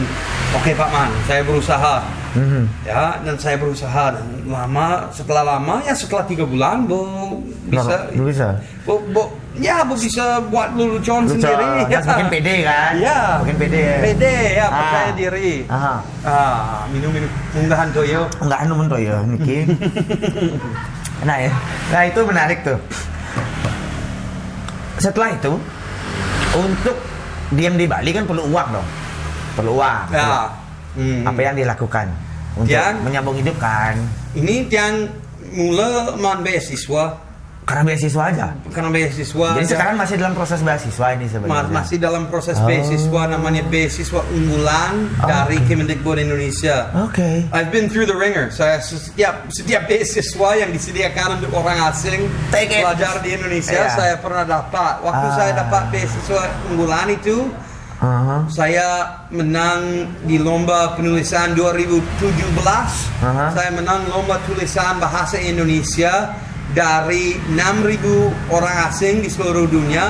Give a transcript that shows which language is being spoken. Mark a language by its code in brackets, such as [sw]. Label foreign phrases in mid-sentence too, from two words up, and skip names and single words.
[id] Oke Pak Man, saya berusaha. Ya, dan saya berusaha dan setelah 3 bulan bisa buat lelucon sendiri. Ya, makin pede kan? Ya, makin pede. Percaya diri. Minum unggahan toyo. Unggahan minum toyo niki. Nah itu menarik tuh. Setelah itu, untuk diam di Bali kan perlu uang dong. Perlu uang. Apa yang dilakukan untuk menyambung hidup kan? Ini yang mula man beasiswa. Karena beasiswa aja. Karena beasiswa. Jadi sekarang masih dalam proses beasiswa ini sebenarnya. Masih dalam proses beasiswa, namanya beasiswa unggulan dari Kemendikbud Indonesia. [en] I've been through the ringer. [id] Saya setiap beasiswa yang disediakan untuk orang asing belajar di Indonesia, saya pernah dapat. Waktu saya dapat beasiswa unggulan itu, saya menang di lomba penulisan 2017. Saya menang lomba tulisan bahasa Indonesia dari 6.000 orang asing di seluruh dunia.